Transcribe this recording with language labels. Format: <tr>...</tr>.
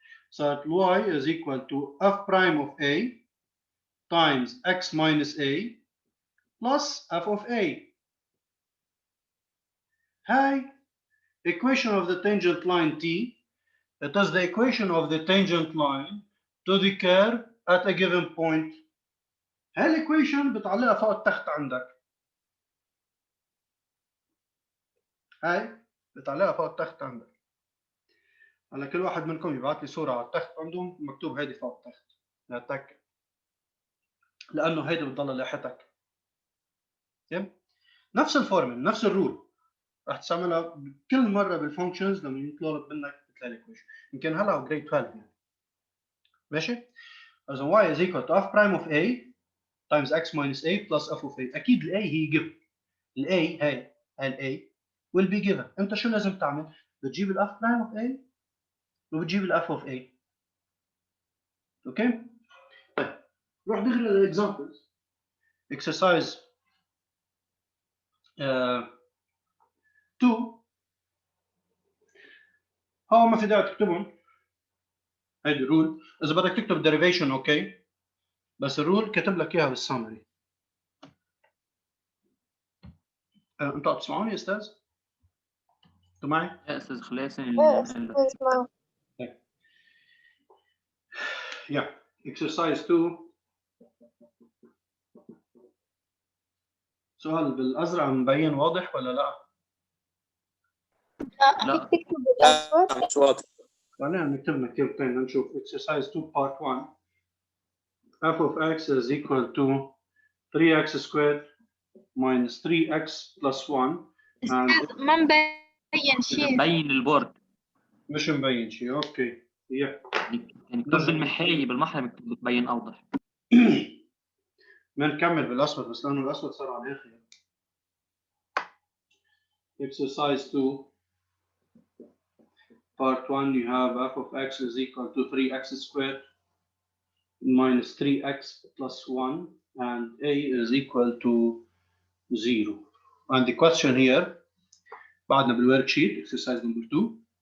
<ar>صارت</ar> <en>y is equal to f prime of a times x minus a plus f of a.</en> <ar>هاي</ar> <en>equation of the tangent line t. It is the equation of the tangent line to the curve at a given point.</en> <ar>هاي الايكويشن بتعلقها فوق التخت عندك. هاي بتعلقها فوق التخت عندك. هلا كل واحد منكم يبعث لي صورة على التخت عندهم مكتوب هيدي فوق التخت. لا تك. لأنه هيدي بتضل لاحتك. تمام؟ نفس الفورمول، نفس الرول. راح تستعملها كل مرة بالفانكشنز لما يطلب منك تلاقي الايكويشن. يمكن هلا جريد 12 يعني. ماشي؟ إذا</ar> <en>y is equal to f prime of a times x minus a plus f of a.</en> <ar>أكيد ال a هي given.</ar> <en>ال a هاي ال a will be given.</en> <ar>أنت شو لازم تعمل؟ بتجيب ال f prime of a وبتجيب ال f of a. أوكي؟ طيب نروح دغري للإكزامبلز.</ar> <en>Exercise 2.</en> <ar>هو ما في داعي تكتبهم. هيدي الرول. إذا بدك تكتب derivation أوكي. بس الرول كاتب لك إياها بالسامري. أنتوا عم تسمعوني يا أستاذ؟ أنتوا معي؟ يا استاذ خليسن</ar> <en>Yeah. Exercise 2.</en> <ar>سؤال بالأزرق مبين واضح ولا لا؟ لا. فيك تكتب بالأسود؟ مش واضح. خلينا نكتب نكتبتين نشوف.</ar> <en>Exercise 2 part 1. f of x is equal to 3x squared minus 3x plus 1 and</en> <ar>ما مبين شيء. مبين البورد. مش مبين شيء. اوكي. يعني مكتوب بالمحاية بالمحرة مكتوب بتبين اوضح. بنكمل بالاسود بس لانه الاسود صار على الاخر.</ar> <en>Exercise 2 part 1 you have f of x is equal to 3x squared minus 3x plus 1 and a is equal to 0. And the question here</en> <ar>بعدنا بالworksheet</ar> <en>exercise number 2.</en>